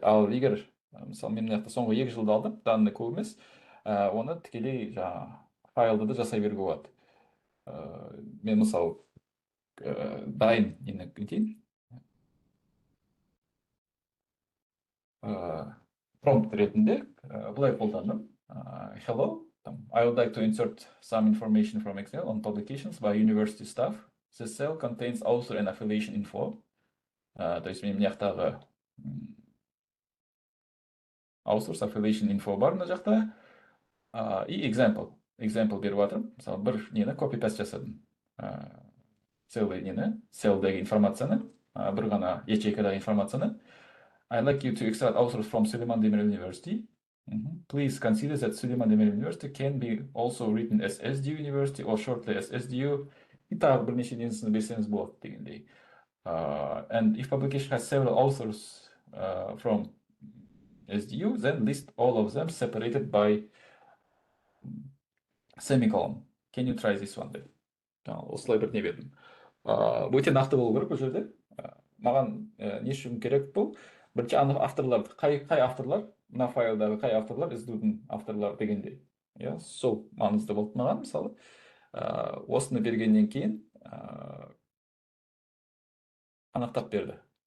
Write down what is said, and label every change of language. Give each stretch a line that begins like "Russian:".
Kazakh: Ал егер мысалы мен мына соңғы 2 жылда алдым, данный көп емес, оны тікелей файлды да жасай беруге болады. Мен мысалы дайын нені дейін, промпт ретінде былай қолдандым.
English: Hello, I would like to insert some information from Excel on publications by university staff. This cell contains author and affiliation info.
Kazakh: То есть мен мына жақтағы authors affiliation info бар мына жақта. И example беріп жатырмын. Мысалы бір нені copy-paste жасадым. Целый нені, селдегі информацияны, бір ғана ячейкадағы информацияны.
English: I'd like you to extract authors from Süleyman Demirel University. Please consider that Süleyman Demirel University can be also written as SDU University or shortly as SDU.
Kazakh: И тағы бірнеше несін берсеңіз болады дегендей.
English: And if publication has several authors from SDU, then list all of them separated by semicolon. Can you try this one? Осылай бір не бердім.
Kazakh: Өте нақты болу керек бұл жерде. Маған не үшін керек бұл? Бірінші авторларды, қай авторлар, мына файлдағы қай авторлар, SDU-дің авторлар дегенде. Сол маңызды болды маған, мысалы. Осыны бергеннен кейін анықтап берді.